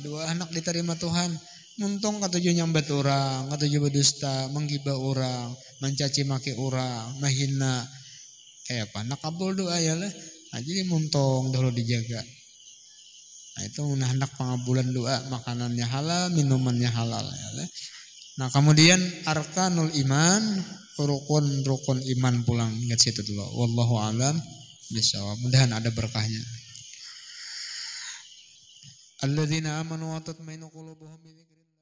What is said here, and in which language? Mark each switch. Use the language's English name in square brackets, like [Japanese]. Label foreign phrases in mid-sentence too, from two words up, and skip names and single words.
[Banjar] Doa anak diterima Tuhan. Muntung katujuh nyambat orang, katujuh berdusta, menggibah orang, mencaci maki orang, menghina, kayak apa? Nakabul doa ya lah. Nah, jadi muntung dulu dijaga. Nah, itu hendak pengabulan doa, makanannya halal, minumannya halal ya lah. [Indonesian] Nah, kemudian [Arabic] arkanul iman, [Indonesian] rukun iman pulang. Ingat situ dulu. [Arabic] Wallahu a'lam bishawab. [Indonesian] Mudahan ada berkahnya. [Arabic] Alladzina amanu wa tatmainu qulubuhum bi dzikrillah.